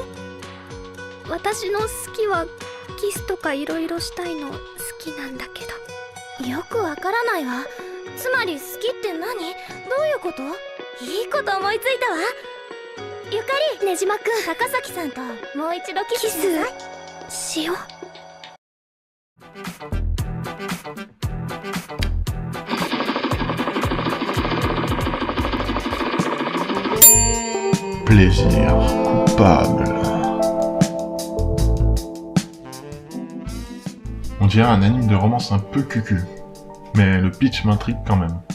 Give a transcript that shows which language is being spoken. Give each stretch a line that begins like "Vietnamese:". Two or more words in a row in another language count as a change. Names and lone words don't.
Japanese: 私の好きはキスとかいろいろしたいの好きなんだけど。よくわからないわ。つまり好きって何？どういうこと？いいこと思いついたわ。ゆかり、ねじまくん、高崎さんともう一度キスしなさい。しよう。
French: Plaisir coupable. On dirait un anime de romance un peu cucu, mais le pitch m'intrigue quand même.